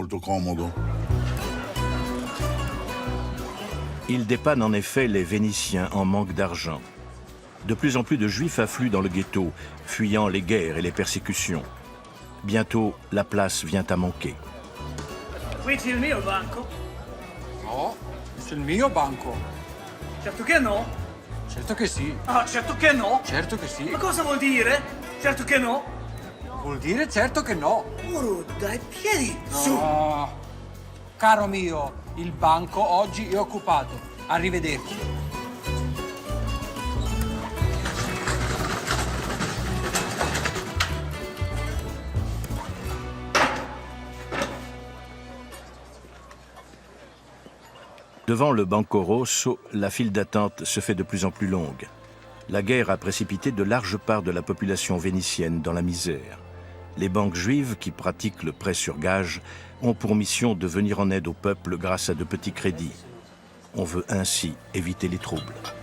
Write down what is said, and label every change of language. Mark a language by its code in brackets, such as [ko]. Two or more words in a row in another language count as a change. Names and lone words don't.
[fr] Ils dépannent en effet les Vénitiens en manque d'argent. De plus en plus de Juifs affluent dans le ghetto, fuyant les guerres et les persécutions. Bientôt, la place vient à manquer. [it] Qui c'è il mio banco? No, questo è il mio banco. Certo che no. Certo che sì. Ah, certo che no. Certo che sì. Ma cosa vuol dire? Certo che no. Vuol dire certo che no. Guru, dai piedi, su. No. Caro mio, il banco oggi è occupato. Arrivederci. [fr] Devant le Banco Rosso, la file d'attente se fait de plus en plus longue. La guerre a précipité de larges parts de la population vénitienne dans la misère. Les banques juives, qui pratiquent le prêt sur gage, ont pour mission de venir en aide au peuple grâce à de petits crédits. On veut ainsi éviter les troubles.